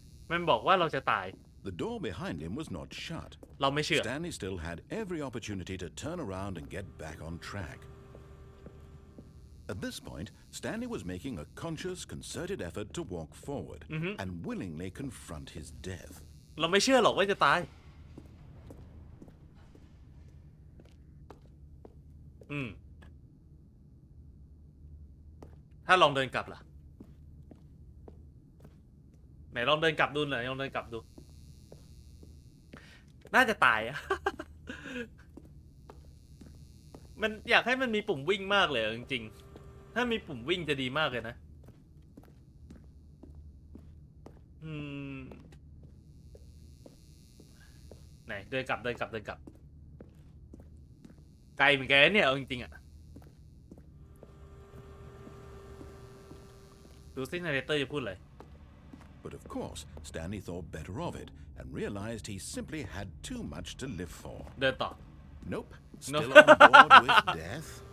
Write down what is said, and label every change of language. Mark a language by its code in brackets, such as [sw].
[th] มันบอกว่าเราจะตาย [en] The door behind him was not shut. [th] เราไม่เชื่อ [en] Stanley still had every opportunity to turn around and get back on track. At this point, Stanley was making a conscious, concerted effort to walk forward and willingly confront his death. [th] เราไม่เชื่อหรอกว่าจะตายถ้าลองเดินกลับล่ะไหนลองเดินกลับดูหน่อยลองเดินกลับดูน่าจะตายอะ มันอยากให้มันมีปุ่มวิ่งมากเลยจริงๆถ้ามีปุ่มวิ่งจะดีมากเลยนะ ไหนเดินกลับไกลเหมือนกันเนี่ยเอาจริงๆอะดูซินาร์เรเตอร์จะพูดอะไร [en] But of course, Stanley thought better of it and realized he simply had too much to live for. [th] เดินต่อ [en] Nope. Still on board with death.